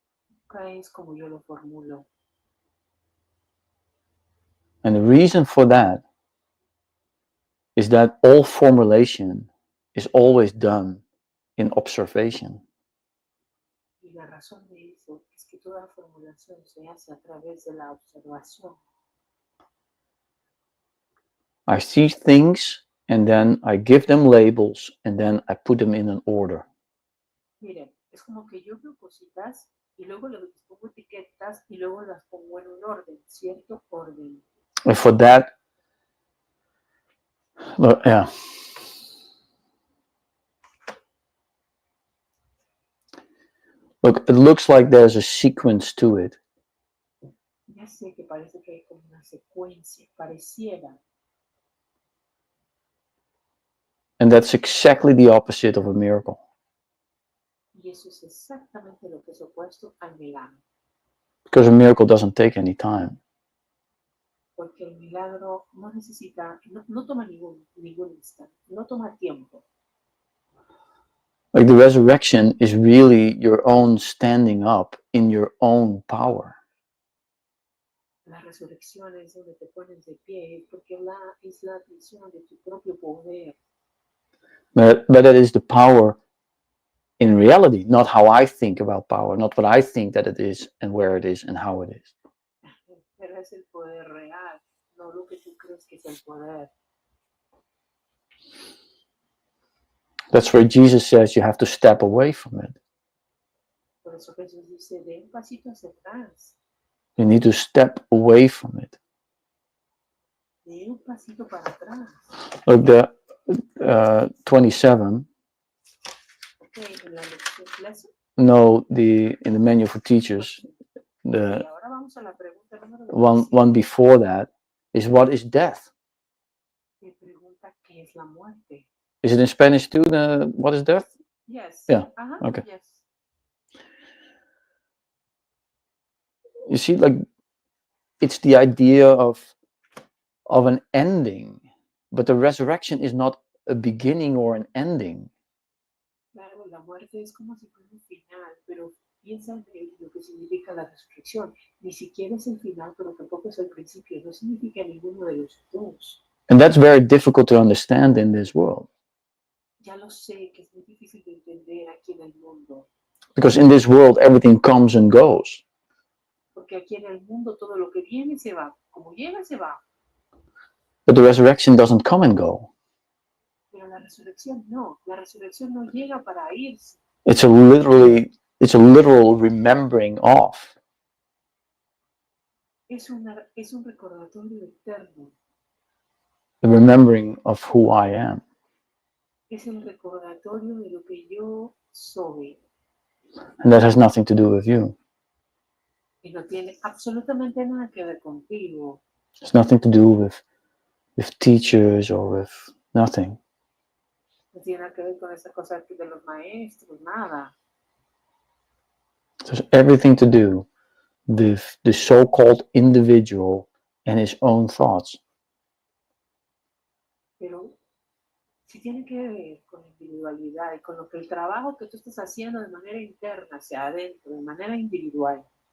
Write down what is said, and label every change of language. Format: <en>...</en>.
<es>Nunca es como yo lo formulo.</es> <en>And the reason for that is that all formulation is always done in observation.</en> <es>Y la razón de eso es que toda formulación se hace a través de la observación.</es> <en>I see things and then I give them labels and then I put them in an order.</en> <es>Miren, es como que yo veo cositas y luego les pongo etiquetas y luego las pongo en un orden, cierto orden.</es> <en>And for that, yeah. Look, it looks like there's a sequence to it.</en> <es>Ya sé que parece que hay como una secuencia, pareciera.</es> <en>And that's exactly the opposite of a miracle.</en> <es>Y eso es exactamente lo que es opuesto al milagro.</es> <en>Because a miracle doesn't take any time.</en> <es>Porque el milagro no necesita, no toma ningún instante, no toma tiempo.</es> <en>Like the resurrection is really your own standing up in your own power.</en> <es>La resurrección es donde te pones de pie, porque es la admisión de tu propio poder.</es> <en>But that is the power in reality, not how I think about power, not what I think that it is and where it is and how it is.</en> <es>Pero es el poder real, no lo que tú crees que es el poder.</es> <en>That's where Jesus says you have to step away from it.</en> <es>Por eso Jesús dice, de un pasito hacia atrás.</es> <en>You need to step away from it.</en> <es>De un pasito para atrás.</es> <en>Look, the 27.</en> <es>Okay, en la lección,</es> <en>No, in the manual for teachers, the</en> <es>ahora vamos a la pregunta número</es> <en>one before that is what is death?</en> <es>Me pregunta qué es la muerte.</es> <en>Is it in Spanish too? What is death? Yes. Yeah. Okay. Yes. You see, like it's the idea of an ending, but the resurrection is not a beginning or an ending.</en> <es>Claro, la muerte es como si fuera un final, pero piensa en lo que significa la resurrección. Ni siquiera es el final, pero tampoco es el principio. No significa ninguno de los dos.</es> <en>And that's very difficult to understand in this world.</en> <es>Ya lo sé, que es muy difícil de entender aquí en el mundo.</es> <en>Because in this world, everything comes and goes.</en> <es>Porque aquí en el mundo todo lo que viene se va. Como llega, se va.</es> <en>But the resurrection doesn't come and go.</en> <es>Pero la resurrección no. La resurrección no llega para irse.</es> <en>It's a literal remembering of.</en> <es>es un recordatorio eterno.</es> <en>The remembering of who I am.</en> <es>Es el recordatorio de lo que yo soy.</es> <en>And that has nothing to do with you.</en> <es>Y no tiene absolutamente nada que ver contigo.</es> <en>It's nothing to do with teachers or with nothing.</en> <es>No tiene nada que ver con esa cosa de los maestros, nada.</es> <en>It has everything to do with the so-called individual and his own thoughts.</en> <es>Pero sí tiene que ver con la individualidad y con lo que el trabajo que tú estás haciendo de manera interna, hacia adentro, de manera individual.</es>